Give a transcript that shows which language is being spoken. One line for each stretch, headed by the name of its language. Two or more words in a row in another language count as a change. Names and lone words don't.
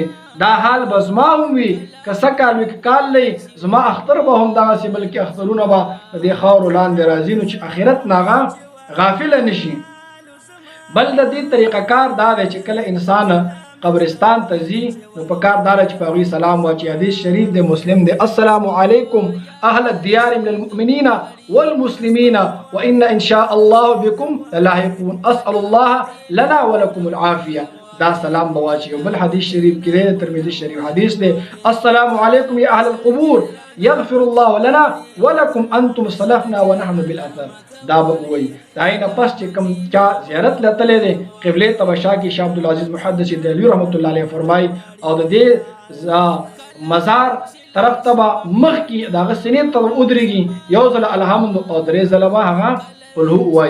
Pashto: دا حال به زما هم وي که څه کال وي که کال لري، زما اختر به هم دغسې، بلکې اخترونه به د دې خاورو لاندې راځي. نو چې آخرت نه هغه غافله نشي. بل د دې طریقه کار دا دی چې کله انسان قبرستان ته ځي نو په کار دار چې په هغوی سلام واچي. حدیث شریف دی، مسلم دی،
Arabic: السلام علیکم اهل الدیار من المؤمنین والمسلمین وان ان شاء الله بكم للاحقون اسال الله لنا ولكم العافیه.
Pashto: دا سلام بواچي. بل حدیث شریف کې دی، ترمذی شریف حدیث دی،
Arabic: السلام علیکم یا اهل القبور یغفر الله لنا ولكم انتم سلفنا ونحن بالاثر.
Pashto: دا به وایي. دا نه پس چې کوم چا زیارت لتلی دی قبلې ته به شا کې شاه عبدالعزیز محدث دهلوي
Arabic: رحمت الله علیه
Pashto: فرمایي، او د دې مزار طرف ته به مخکې د هغه سینې ته ودرېږي، یو ځله الحمد او درې ځله به هغه
Arabic: قل هو
Pashto: وایي.